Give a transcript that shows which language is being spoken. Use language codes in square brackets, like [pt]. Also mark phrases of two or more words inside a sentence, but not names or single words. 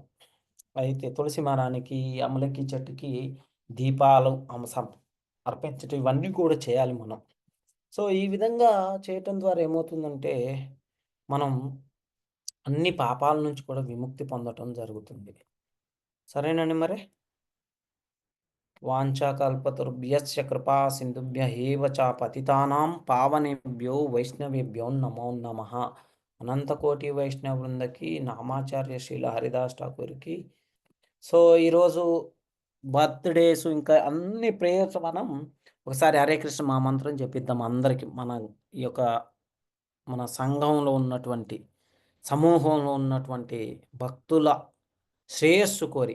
[te] అయితే తులసి మరానికి, అమలకి చెట్టుకి దీపాలు అర్పించటం ఇవన్నీ కూడా చేయాలి మనం. సో, ఈ విధంగా చేయటం ద్వారా ఏమవుతుందంటే, మనం అన్ని పాపాల నుంచి కూడా విముక్తి పొందటం జరుగుతుంది. సరేనండి మరి? [sa] వాంఛాకల్పతరుభ్యశ్చ కృపా సింధుభ్య ఏవ చ పతితానాం పావనేభ్యో వైష్ణవేభ్యో నమో నమః. [te] అనంతకోటి వైష్ణవ వృందకి, నామాచార్య శ్రీల హరిదాస్ ఠాకూర్‌కి సో, ఈరోజు బర్త్‌డేస్ ఇంకా అన్ని ప్రేయర్స్ మనం ఒకసారి హరే కృష్ణ మహామంత్రం జపిద్దాం అందరికి. ఈ యొక్క మన సంఘంలో ఉన్నటువంటి, సమూహంలో ఉన్నటువంటి భక్తుల శ్రేయస్సు కోరి.